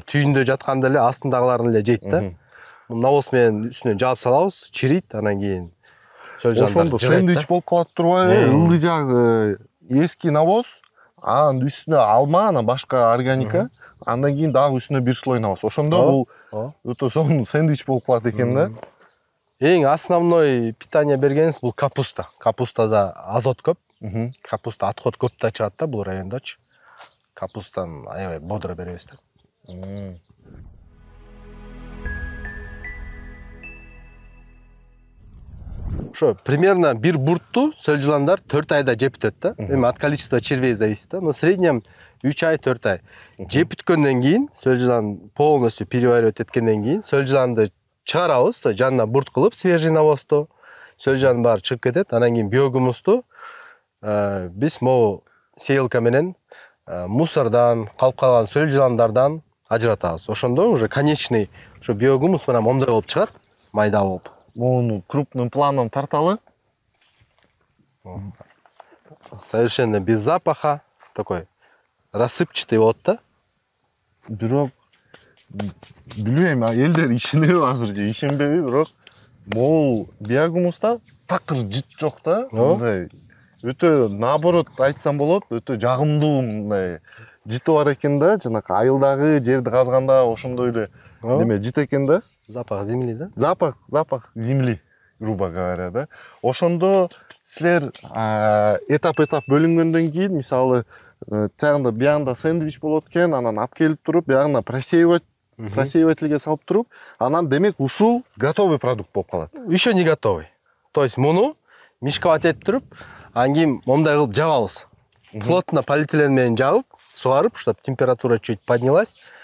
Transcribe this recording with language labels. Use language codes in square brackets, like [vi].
[ky] Түйүндө жатканда эле астындагыларын эле жейт да. Муну навоз менен үстүнө жаап салабыз, чирийт, анан кийин ошондо сэндвич болуп калат турбайбы? Ылдый жагы эски навоз, анан үстүнө алма, анан башка органика, андан кийин дагы үстүнө бир слой навоз. Ошондо бул өтө сонун сэндвич болуп калат экен да. Эң основной питание бергенибиз бул капуста. Капустада азот көп. Капуста отход көп да чыгат да бул райондочу. Капустан аябай бодро беребиз да. ошо примерно бир буртту сөл жыландар 4 айда жеп бүтөт да. Эми [ru] от количества червей зависит да. Но в среднем 3 ай, 4 ай. [ky] Жеп бүткөндөн кийин сөл жылан [ru] полностью переваривать [ky] эткенден кийин сөл жыланды чыгарабыз, жанына бурт кылып свежий навозду. Сөл жылан баары чыгып кетет. Анан кийин биогумусту биз могу сеялка менен мусордан, калып калган сөл жыландардан ажыратабыз. Ошондо [ru] уже конечный [ky] ошо биогумус менен момундай болуп чыгат, майда болуп. Муну [ru] крупным планом [ky] тарталы. [ru] Совершенно без запаха, такой рассыпчатый [ky] болот да. Бирок билбейм, элдер ишенеби азыр же ишенбеби, бирок могул биогумуста такыр жыт жок да. Мындай өтө наоборот айтсам болот, өтө жагымдуу мындай жыты бар экен да, жанакы айылдагы жерди казганда ошондой эле неме жыт экен да. [ru] Запах земли да? Запах земли, грубо говоря, да. [ky] Ошондо силер этап бөлүнгөндөн кийин, мисалы, тагында биягында сэндвич болот экен, анан алып келип туруп, биягына просеивательге салып туруп, анан демек ушул готовый продукт болуп калат. [ru] Еще не готовый. [ky] То есть муну мешковать этип туруп, анан кийин момундай кылып жабабыз. [ru] Плотно полиэтилен [ky] менен жабып, сугарып, [ru] чтобы температура чуть поднялась.